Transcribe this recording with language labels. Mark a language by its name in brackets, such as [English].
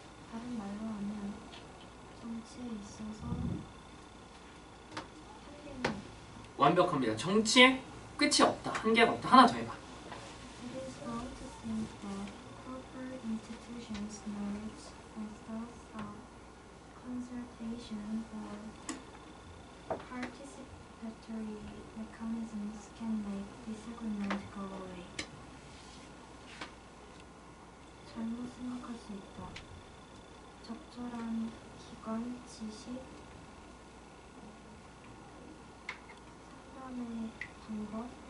[Korean] 다른 말로 하면 정치에 있어서 한계는 완벽합니다. 정치에 끝이 없다. 한계가 없다. 하나 더 해봐. [English] It is wrong to think that proper institutions, norms, methods of consultation or participatory mechanisms can make disagreement go away. [Korean] 잘못 생각할 수 있다. 적절한 기관, 지식, 상담의 방법,